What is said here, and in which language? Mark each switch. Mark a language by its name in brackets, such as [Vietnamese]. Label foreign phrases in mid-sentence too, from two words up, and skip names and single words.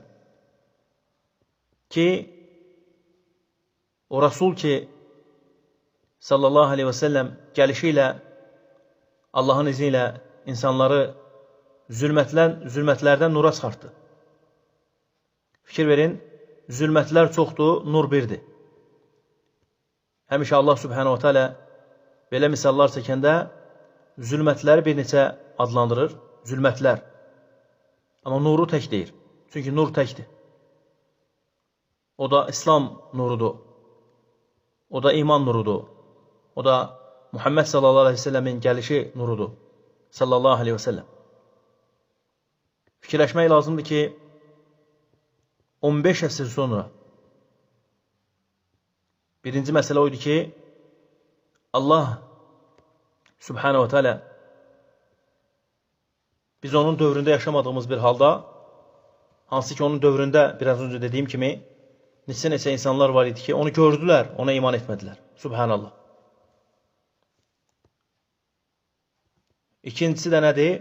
[Azerbaijani] Ki, o Rasul ki, [Arabic] صلى الله عليه وسلم [Azerbaijani] gəlişi ilə, Allahın izni ilə insanları zülmətlərdən nura çıxartdı. Fikir verin, zülmətlər çoxdur, nur birdir. Həmişə Allah [Arabic] سبحانه وتعالى [Azerbaijani] belə misallar çəkəndə zülmətləri bir neçə adlandırır. Zülmətlər. Amma nuru tək deyir. Çünki nur təkdir. O da İslam nurudur. O da iman nurudur. O da Muhammed [Arabic] صلى الله عليه وسلم [Azerbaijani] gəlişi nurudur. [Arabic] صلى الله عليه وسلم. [Azerbaijani] Fikirləşmək lazımdır ki, 15 əsr sonra birinci məsələ oydu ki, Allah [Arabic] سبحانه وتعالى [Azerbaijani] biz onun dövründə yaşamadığımız bir halda, hansı ki onun dövründə [Turkish] biraz önce [Azerbaijani] dediyim kimi, neçə insanlar var idi ki, onu gördülər, ona iman etmədilər. Subhanallah. İkincisi də nədir?